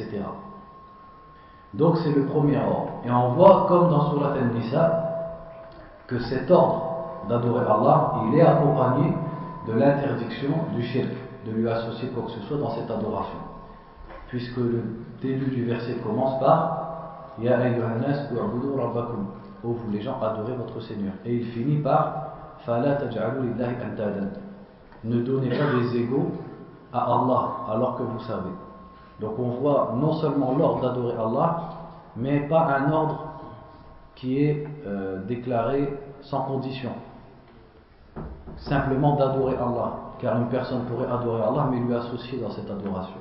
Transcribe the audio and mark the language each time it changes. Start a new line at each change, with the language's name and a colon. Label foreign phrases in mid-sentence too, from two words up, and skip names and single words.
French: Donc c'est le premier ordre. Et on voit, comme dans Surat An-Nisa, que cet ordre d'adorer Allah, il est accompagné de l'interdiction du shirk, de lui associer quoi que ce soit dans cette adoration. Puisque le début du verset commence par
Arabic: يا أيها الناس اعبدوا ربكم,
French: ô vous les gens, adorez votre Seigneur. Et il finit par
Arabic: فلا تجعلوا لله أندادا,
French: ne donnez pas des égaux à Allah alors que vous savez. Donc on voit non seulement l'ordre d'adorer Allah, mais pas un ordre qui est déclaré sans condition. Simplement d'adorer Allah, car une personne pourrait adorer Allah mais lui associer dans cette adoration.